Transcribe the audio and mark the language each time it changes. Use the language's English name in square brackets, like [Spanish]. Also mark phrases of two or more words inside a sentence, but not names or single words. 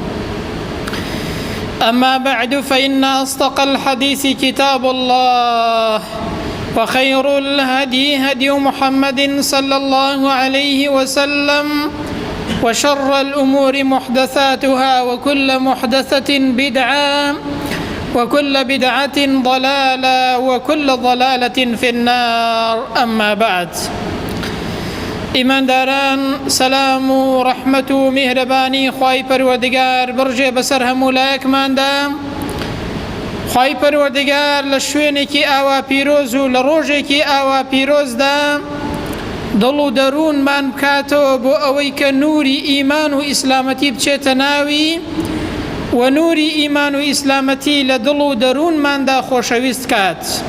[Arabic] أما بعد، فإن أصدق الحديث كتاب الله، وخير الهدي هدي محمد صلى الله عليه وسلم، وشر الأمور محدثاتها، وكل محدثة بدعة، وكل بدعة ضلالة، وكل ضلالة في النار. أما بعد، [Central Kurdish] ئیمانداران، سەلام و ڕەحمەت و میهرەبانی خوای پەروەردگار بڕژێ بەسەر هەموو لایەکماندا. خوای پەروەردگار لە شوێنێکی ئاوا پیرۆز و لە ڕۆژێکی ئاوا پیرۆزدا دڵ و دەروونمان بکاتەوە بۆ ئەوەی کە نووری ئیمان و ئیسلامەتی بچێتە ناوی، و نووری ئیمان و ئیسلامەتی لە دڵ و دەروونماندا خۆشەویست کات.